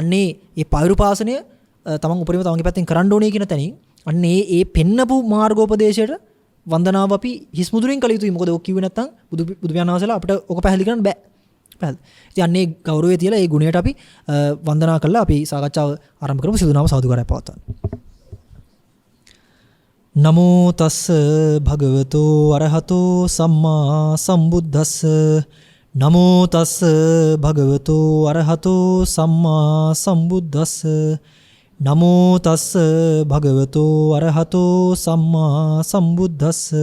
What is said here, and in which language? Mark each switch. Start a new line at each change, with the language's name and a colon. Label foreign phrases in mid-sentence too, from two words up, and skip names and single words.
Sinhala: ඉතින් එහෙනම් මේ අන්නේ මේ පෛරුපාසනය තමන් උපරිම තමන්ගේ පැත්තෙන් කරන්න ඕනේ කියන තැනින් අන්න ඒ පෙන්නපු මාර්ගෝපදේශයට වන්දනාව අපි හිස් මුදුරින් කළ යුතුයි. මොකද ඔක් කිව්වේ නැත්නම් බුදු පියාණන් වහන්සේලා අපිට ඔක පැහැදිලි කරන්න බෑ. පැහැදිලි. ඉතින් අන්නේ ගෞරවය තියලා ඒ ගුණයට අපි වන්දනා කළා අපි සාකච්ඡාව ආරම්භ කරමු. සිදු නාම සාදුකාරය පවත්වන්න.
Pali: නමෝ තස්ස භගවතෝ අරහතෝ සම්මා සම්බුද්දස්ස නමෝ තස්ස භගවතෝ අරහතෝ සම්මා සම්බුද්දස්ස නමෝ තස්ස භගවතෝ අරහතෝ සම්මා සම්බුද්දස්ස